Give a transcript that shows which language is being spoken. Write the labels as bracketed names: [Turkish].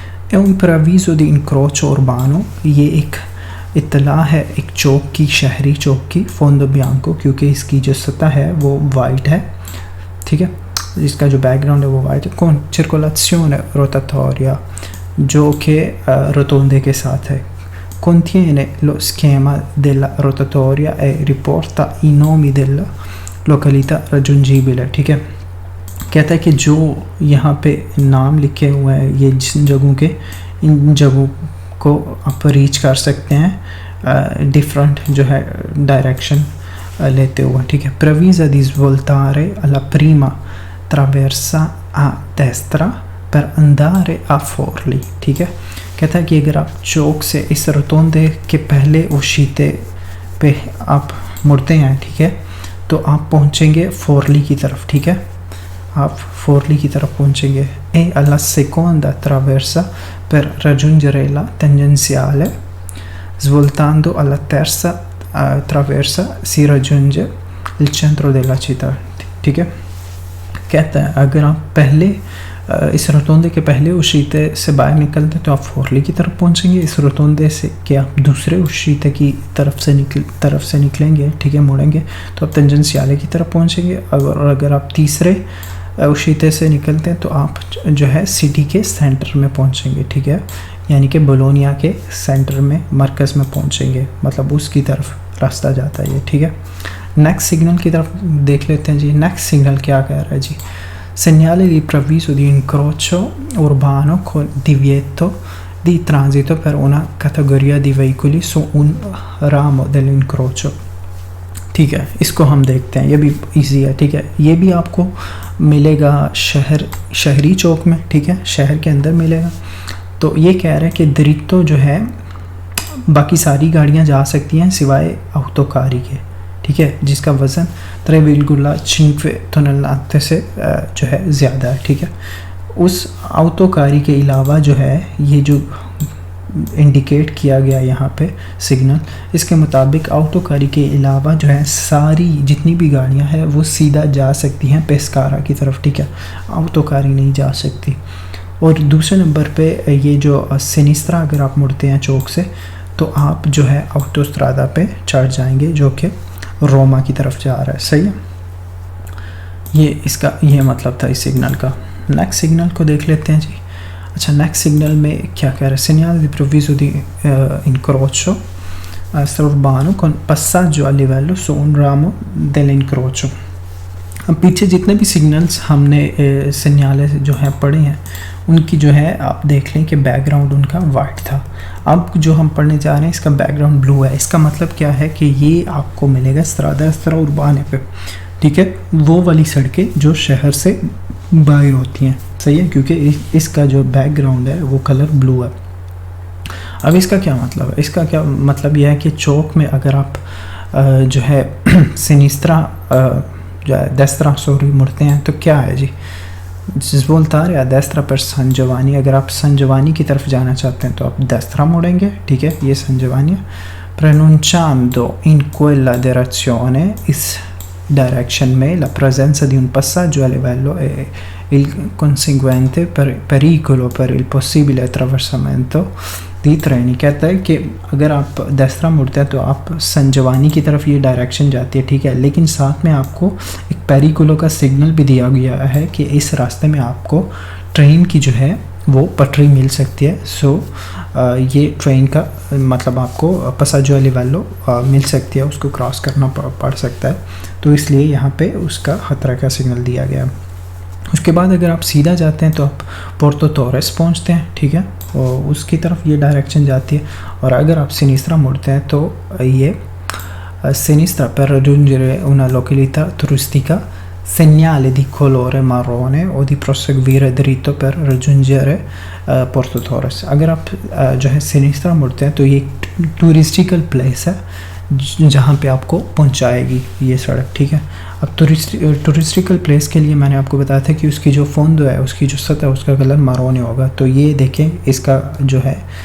[Italian] è un preavviso di incrocio urbano, [Hindi] ये एक इत्तला है एक चौक की, शहरी चौक की, फोंडो बियांको, क्योंकि इसकी जो सतह है वो वाइट है, ठीक है, इसका जो बैकग्राउंड है वो वाइट है। [Italian] con circolazione rotatoria, [Hindi] जो कि रोतोंडे के साथ है। [Italian] contiene lo schema della rotatoria e riporta i nomi della località raggiungibile, [Hindi] ठीक है। कहता है कि जो यहाँ पे नाम लिखे हुए हैं ये जिन जगहों के, इन जगहों को आप रीच कर सकते हैं डिफरेंट जो है डायरेक्शन लेते हुए, ठीक है। [Italian] previsa di svoltare alla prima traversa a destra per andare a Forli, [Hindi] ठीक है। कहता है कि अगर आप चौक से इस रोतोंडे के पहले उशीते पे आप मुड़ते हैं, ठीक है, तो आप पहुंचेंगे फोरली की तरफ, ठीक है, आप फोरली की तरफ पहुंचेंगे। [Italian] e alla seconda traversa per raggiungere la tangenziale, svoltando alla terza traversa si raggiunge il centro della città, [Hindi] ठीक है। कहता है अगर आप पहले इस रोतोंडे के पहले उशीते से बाहर निकलते तो आप फोरली की तरफ पहुंचेंगे। इस रोतोंडे से कि आप दूसरे उशीते की तरफ से निकलेंगे, ठीक है, मुड़ेंगे तो आप तंजेंशियाले की तरफ पहुंचेंगे। और अगर आप तीसरे उशीते से निकलते हैं तो आप जो है सिटी के सेंटर में पहुंचेंगे, ठीक है, यानी कि बोलोनिया के सेंटर में, मरकज़ में पहुंचेंगे, मतलब उसकी तरफ रास्ता जाता है ये, ठीक है। नेक्स्ट सिग्नल की तरफ देख लेते हैं जी। नेक्स्ट सिग्नल क्या कह रहा है जी। [Italian] segnale di preavviso di incrocio urbano con divieto di transito per una categoria di veicoli su un ramo dell'incrocio, [Hindi] ठीक है, इसको हम देखते हैं, ये भी इजी है, ठीक है। ये भी आपको मिलेगा शहरी चौक में, ठीक है, शहर के अंदर मिलेगा। तो ये कह रहा है कि दरितो जो है बाकी सारी गाड़ियाँ जा सकती हैं सिवाय autoकारी के, ठीक है, जिसका वज़न 3,5 टन से जो है ज़्यादा है, ठीक है। उस autoकारी के अलावा जो है ये जो इंडिकेट किया गया यहाँ पे सिग्नल, इसके मुताबिक autoकारी के अलावा जो है सारी जितनी भी गाड़ियाँ हैं वो सीधा जा सकती हैं पेस्कारा की तरफ, ठीक है, autoकारी नहीं जा सकती। और दूसरे नंबर पे ये जो सिनिस्त्रा, अगर आप मुड़ते हैं चौक से तो आप जो है ऑटोस्ट्रादा पे चढ़ जाएंगे जो कि रोमा की तरफ जा रहा है, सही है। ये मतलब था इस सिग्नल का। नेक्स्ट सिग्नल को देख लेते हैं जी। अच्छा, नेक्स्ट सिग्नल में क्या कह रहा है। [Italian] segnale di preavviso di incrocio urbano con passaggio a livello su un ramo dell'incrocio। [Hindi] अब पीछे जितने भी सिग्नल्स हमने segnale जो हैं पढ़े हैं उनकी जो है आप देख लें कि बैकग्राउंड उनका वाइट था। अब जो हम पढ़ने जा रहे हैं इसका बैकग्राउंड ब्लू है। इसका मतलब क्या है कि ये आपको मिलेगा स्ट्रादा उर्बाने पे, ठीक है, वो वाली सड़कें जो शहर से बाहर होती हैं, सही है, क्योंकि इसका जो बैकग्राउंड है वो कलर ब्लू है। अब इसका क्या मतलब है। इसका क्या मतलब यह है कि चौक में अगर आप जो है सिनिस्त्रा जो है डेस्त्रा मुड़ते हैं तो क्या है जी, [Italian] svoltare a destra per San Giovanni, [Hindi] अगर आप सन जवानी की तरफ जाना चाहते हैं तो आप डेस्त्रा मुड़ेंगे, ठीक है, ये सन जवानी है। [Italian] pronunciando in quella direzione, [Hindi] इस डायरेक्शन में [Italian] la presenza di un passaggio a livello e il conseguente pericolo per il possibile attraversamento di treni। [Hindi] कहता है कि अगर आप डेस्त्रा मुड़ते हैं तो आप सन जवानी की तरफ ये डायरेक्शन जाती है, ठीक है, लेकिन साथ में आपको एक पेरिकुलो का सिग्नल भी दिया गया है कि इस रास्ते में आपको ट्रेन की जो है वो पटरी मिल सकती है। सो ये ट्रेन का मतलब आपको [Italian] passaggio a livello [Hindi] मिल सकती है, उसको क्रॉस करना पड़ सकता है, तो इसलिए यहाँ पे उसका खतरा का सिग्नल दिया गया। उसके बाद अगर आप सीधा जाते हैं तो आप पोर्तो टोरेस पहुँचते हैं, ठीक है, और उसकी तरफ ये डायरेक्शन जाती है। और अगर आप सिनिस्त्रा मुड़ते हैं तो ये [Italian] sinistra per raggiungere una località turistica, segnale di colore marrone o di proseguire dritto per raggiungere Porto Torres। [Hindi] अगर आप जो है सिनिस्त्रा मुड़ते हैं तो ये टूरिस्टिकल प्लेस है जहाँ पे आपको पहुँचाएगी ये सड़क, ठीक है। अब टूरिस्टिकल प्लेस के लिए मैंने आपको बताया था कि उसकी जो फोंडो है, उसकी जो सतह है, उसका कलर मारोने होगा। तो ये देखें इसका जो है